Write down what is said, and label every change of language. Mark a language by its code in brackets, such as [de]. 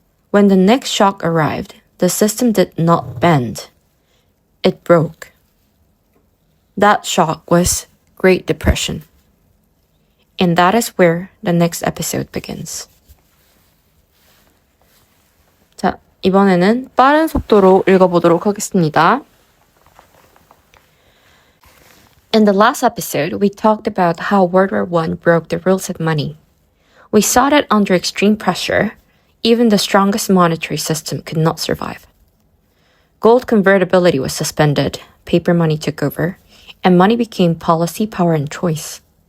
[en] When the next shock arrived, the system did not bend. It broke. That shock was Great Depression. And that is where the next episode begins. [ko] 자, 이번에는 빠른 속도로 읽어보도록 하겠습니다. [en] In the last episode, we talked about how World War I broke the rules of money. We saw that under extreme pressure, even the strongest monetary system could not survive. Gold convertibility was suspended, paper money took over, and money became policy, power, and choice.